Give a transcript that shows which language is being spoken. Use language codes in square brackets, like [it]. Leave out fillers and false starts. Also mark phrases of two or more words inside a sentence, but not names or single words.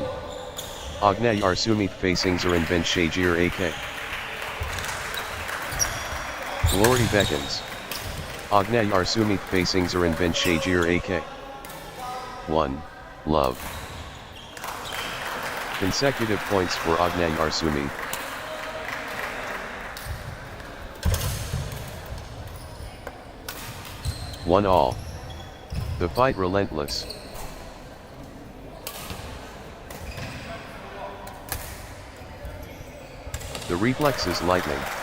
[en] Agnay Arsumi facing Zarin Ben Shajir AK. Glory beckons. Agnay Arsumi facing Zarin Ben Shajir AK. 1, love. Consecutive points for Agnang Arsumi. One all. The fight relentless. The reflexes lightning.